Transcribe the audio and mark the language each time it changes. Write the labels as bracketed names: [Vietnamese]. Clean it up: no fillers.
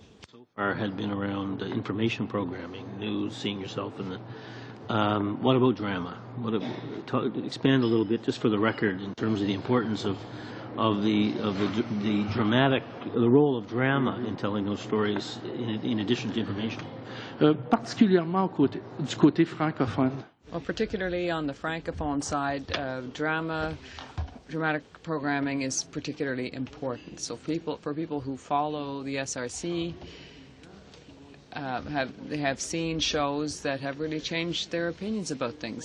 [English] So far had been around information programming, news, seeing yourself in the. What about drama? Expand a little bit, just for the record, in terms of the importance of the dramatic, the role of drama in telling those stories in addition to information. [French] Particulièrement du côté francophone. [English] Well, particularly on the francophone side, dramatic programming is particularly important. So for people who follow the SRC, they have seen shows that have really changed their opinions about things.